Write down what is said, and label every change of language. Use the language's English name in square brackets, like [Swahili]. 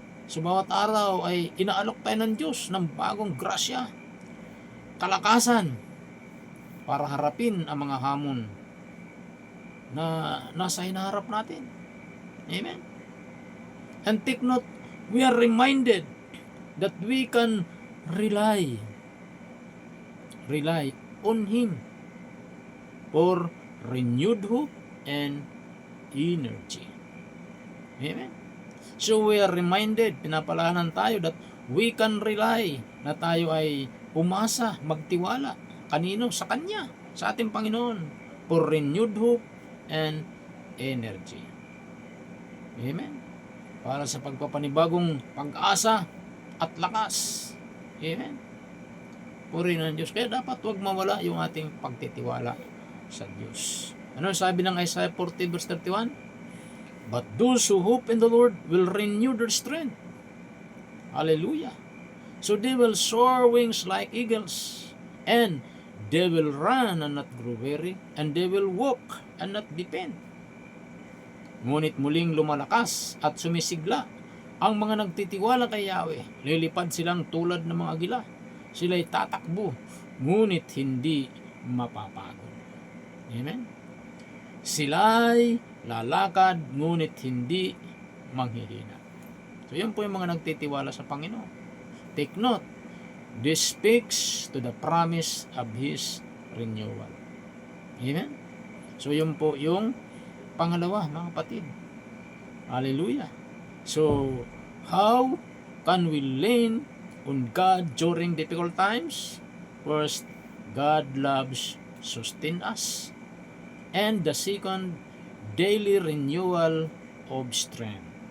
[Filipino] So bawat araw ay inaalok tayo ng Diyos ng bagong grasya, kalakasan, para harapin ang mga hamon na nasa hinaharap natin. Amen. [English] And take note, we are reminded that we can rely on Him for renewed hope and energy. [Filipino] Amen. [English] So we are reminded, [Filipino] pinapalahanan tayo [English] that we can rely, [Filipino] na tayo ay umasa, magtiwala. Kanino? Sa Kanya, sa ating Panginoon, [English] for renewed hope and energy. [Filipino] Amen. Para sa pagpapanibagong pag-asa at lakas. Amen. Purihin ng Diyos. Kaya dapat huwag mawala yung ating pagtitiwala sa Diyos. Ano sabi ng Isaiah 40 verse 31? [English] But those who hope in the Lord will renew their strength. Hallelujah. So they will soar wings like eagles, and they will run and not grow weary, and they will walk and not be faint. [Filipino] Ngunit muling lumalakas at sumisigla ang mga nagtitiwala kay Yahweh. Lilipad silang tulad ng mga agila. Sila'y tatakbo, ngunit hindi mapapagod. Amen? Sila'y lalakad, ngunit hindi manghihina. So, yun po yung mga nagtitiwala sa Panginoon. [English] Take note, this speaks to the promise of His renewal. Amen? [Filipino] So, yun po yung pangalawa, mga kapatid. Hallelujah. [English] So, how can we lean on God during difficult times? First, God loves sustain us. And the second, daily renewal of strength.